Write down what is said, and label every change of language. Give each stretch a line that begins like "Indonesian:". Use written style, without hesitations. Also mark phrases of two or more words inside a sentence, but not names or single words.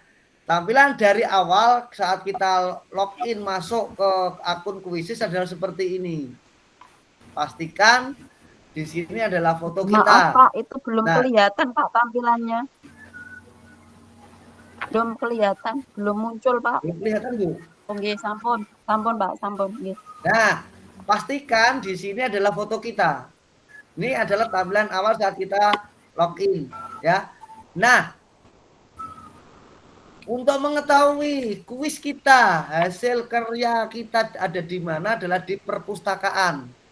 Indonesian: Tampilan dari awal saat kita login masuk ke akun Quizizz adalah seperti ini. Pastikan di sini adalah foto kita. Maaf Pak, itu belum Nah. kelihatan Pak tampilannya. Belum kelihatan, belum muncul Pak. Belum kelihatan Bu. Oke,
Javanese: sampun Pak, sampun. Nggih.
Indonesian: Nah, pastikan di sini adalah foto kita. Ini adalah tampilan awal saat kita login ya. Nah, untuk mengetahui kuis kita, hasil karya kita ada di mana adalah di perpustakaan.